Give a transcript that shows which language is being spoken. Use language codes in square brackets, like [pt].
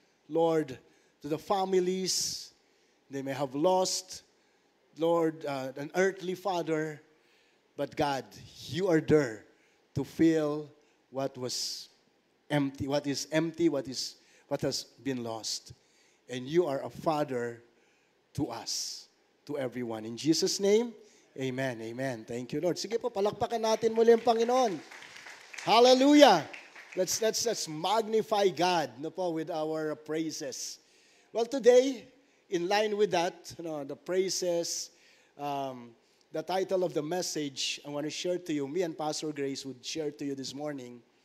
[en] Lord, to the families, they may have lost, Lord, an earthly father, but God, you are there to fill what was empty, what is empty, what has been lost. And you are a father to us, to everyone. In Jesus' name, amen, amen. Thank you, Lord. [tl] Sige po, palakpakan natin muli ang Panginoon. Hallelujah. [en] Let's magnify God, no po, with our praises. Well, today, in line with that, the praises, the title of the message I want to share to you, me and Pastor Grace would share to you this morning.